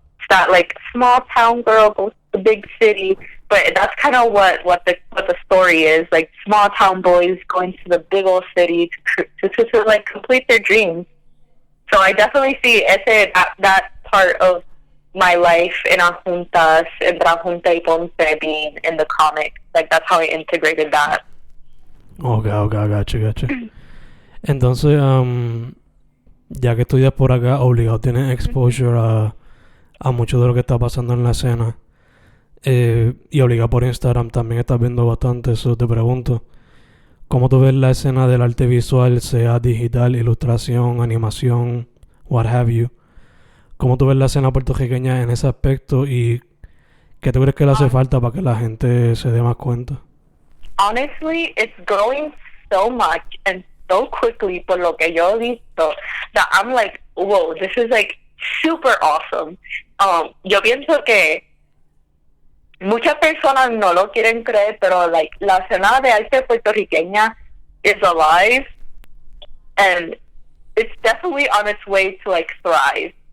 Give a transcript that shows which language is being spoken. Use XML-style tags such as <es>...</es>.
<en>That like small town girl goes to the big city, but that's kind of what the story is, like small town boys going to the big old city to like complete their dreams. So I definitely see that part of my life in Ajuntas,</en> <es>entre Ajunta y Ponce</es> <en>being in the comic. Like that's how I integrated that.</en> <es>Ok, gacho. Entonces, ya que estudias por acá, obligado tienes exposure a mucho de lo que está pasando en la escena. Y obligado por Instagram también estás viendo bastante. Eso te pregunto, ¿cómo tú ves la escena del arte visual, sea digital, ilustración, animación,</es> <en>what have you?</en> <es>¿Cómo tú ves la escena puertorriqueña en ese aspecto y qué tú crees que le hace falta para que la gente se dé más cuenta?</es> <en>Honestly, it's growing so much and so quickly</en> <es>por lo que yo he visto</es> <en>that I'm like, whoa, this is like super awesome.</en> <es>Yo pienso que muchas personas no lo quieren creer, pero like la escena de arte puertorriqueña</es> <en>is alive and it's definitely on its way to like thrive.</en>